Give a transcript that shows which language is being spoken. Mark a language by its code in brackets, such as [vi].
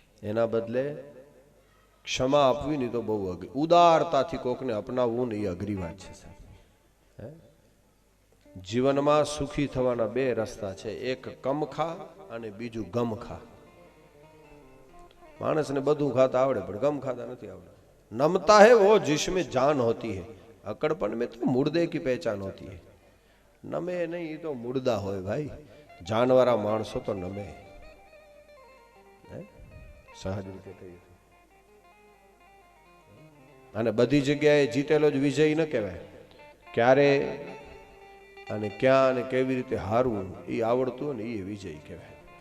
[gu] એના બદલે ક્ષમા આપવી નહીં તો બહુ અઘરી, ઉદારતાથી કોકને અપનાવવું ને એ અઘરી વાત છે સાહેબ. હે જીવનમાં સુખી થવાના બે રસ્તા છે, એક કમખા અને બીજું ગમખા. માણસને બધું ખાતા આવડે પણ ગમ ખાતા નથી આવડે. [hi] નમતા है वो जिसमें जान होती है, अकड़पन में तो मुर्दे की पहचान होती है. [gu] નમે નહીં તો મુર્દા હોય ભાઈ, જાનવારા માણસો તો નમે. સહજ રીતે થઈ. અને બધી જગ્યાએ જીતેલો જ વિજય ન કહેવાય. ક્યારે અને ક્યાં અને કેવી રીતે હારવું એ આવડતું હોય ને એ વિજય કહેવાય.